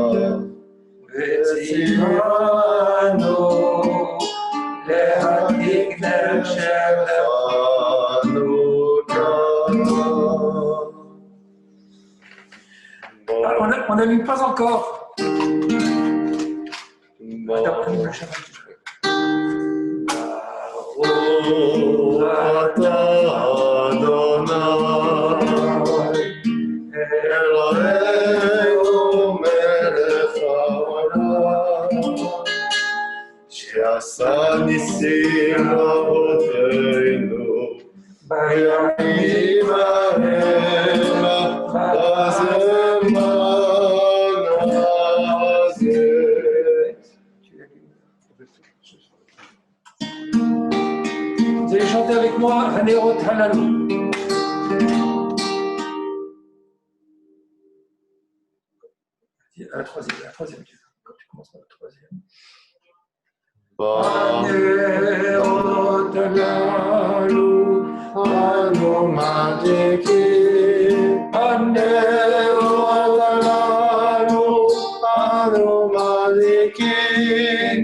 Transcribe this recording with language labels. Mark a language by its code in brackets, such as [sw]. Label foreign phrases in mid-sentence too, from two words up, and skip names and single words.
[he] וציוונו להדליק נר של חנוכה. [fr] On n'allume pas encore. [he] ברוך אתה אלוהינו מלך העולם שעשה ניסים אבותינו בימים ההם בזמן הזה. [fr] Vous allez chanter avec moi [he] הנרות הללו. [fr] La troisième. Quand tu commences par la troisième. [he] הנרות הללו אנו מדליקין. הנרות הללו אנו מדליקין.